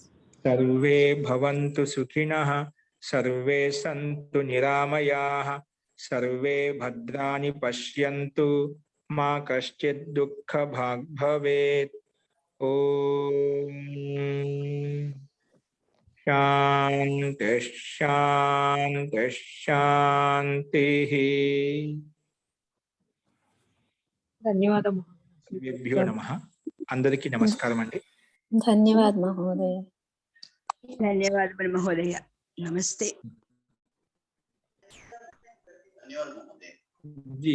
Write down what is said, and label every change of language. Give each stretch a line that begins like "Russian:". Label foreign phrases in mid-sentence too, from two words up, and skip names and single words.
Sanskrit: సర్వే భవంతు సుఖినః, సర్వే సంతు నిరామయాః, सर्वे भद्राणि पश्यन्तु मा कश्चित् दुःखभाग् भवेत्। ओम शांति शांति शांति।
Telugu: ధన్యవాదం
Sanskrit: శ్రీభ్యో నమః.
Telugu: అందరికీ నమస్కారం అండి.
Hindi: धन्यवाद महोदय।
Telugu: ధన్యవాదములు మహోదయ. నమస్తే.
Hindi: जी